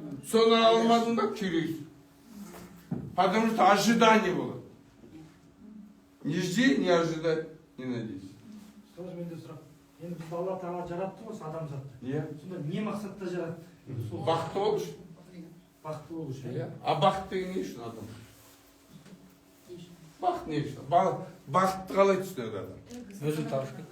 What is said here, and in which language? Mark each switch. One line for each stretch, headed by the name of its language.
Kazakh: Соны алмадың ба, күйрейсің.
Russian: Потому что ожидание
Kazakh: болады.
Russian: Не жди, не ожидай, не надейся.
Kazakh: Тоже менде сұрақ. Енді бізді Алла Тағала жаратты ғой, адамзатты. Иә. Сонда не мақсатта жаратты? Бақытты болу үшін. Бақытты болу үшін. Иә. А бақыт деген не үшін адам? Бақыт не үшін? Бақытты қалай түсінеді адам? Өзін табыш.